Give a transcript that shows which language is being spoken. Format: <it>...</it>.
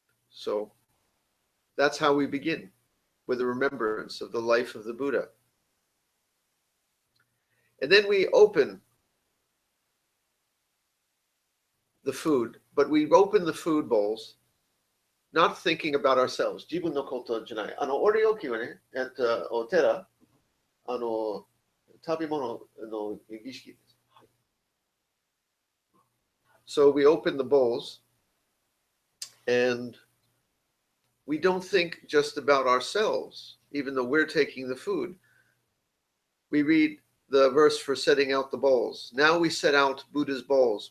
<en>So that's how we begin, with a remembrance of the life of the Buddha. And then we open the food But we open the food bowls not thinking about ourselves.</en> <ja>自分のことじゃない。折り置きはね、お寺、食べ物の儀式です。</ja> <en>So we open the bowls and we don't think just about ourselves, even though we're taking the food. We read the verse for setting out the bowls. Now we set out Buddha's bowls.</en>